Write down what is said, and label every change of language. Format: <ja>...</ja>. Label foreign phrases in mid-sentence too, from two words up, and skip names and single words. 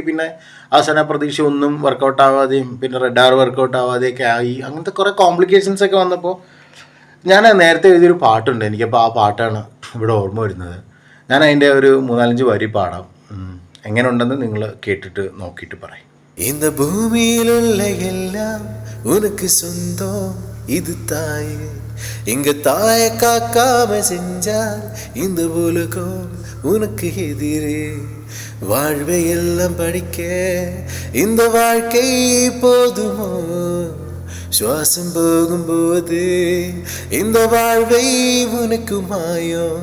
<ml>പിന്നെ അവസാന പ്രതീക്ഷ ഒന്നും വർക്കൗട്ട് ആവാതെയും പിന്നെ റഡാർ വർക്കൗട്ട് ആവാതെയൊക്കെ ആയി. അങ്ങനത്തെ കുറേ കോംപ്ലിക്കേഷൻസ് ഒക്കെ വന്നപ്പോൾ ഞാൻ നേരത്തെ എഴുതിയൊരു പാട്ടുണ്ട്, എനിക്കപ്പോൾ ആ പാട്ടാണ് ഇവിടെ ഓർമ്മ വരുന്നത്. ഞാൻ അതിൻ്റെ ഒരു 3-4 വരി പാടാം, എങ്ങനെ ഉണ്ടെന്ന് നിങ്ങൾ കേട്ടിട്ട് നോക്കിയിട്ട് പറയും.</ml> <ta>இந்த பூமியிலுள்ள எல்லாம் உனக்கு சொந்தம், இது தாய். இங்க தாய காக்காம செஞ்சால் இந்த உலகம் உனக்கு எதிரே. வாழ்வை எல்லாம் படிக்க இந்த வாழ்க்கை போதுமோ, சுவாசம் போகும்போது இந்த வாழ்வை உனக்கு மாயம்.</ta>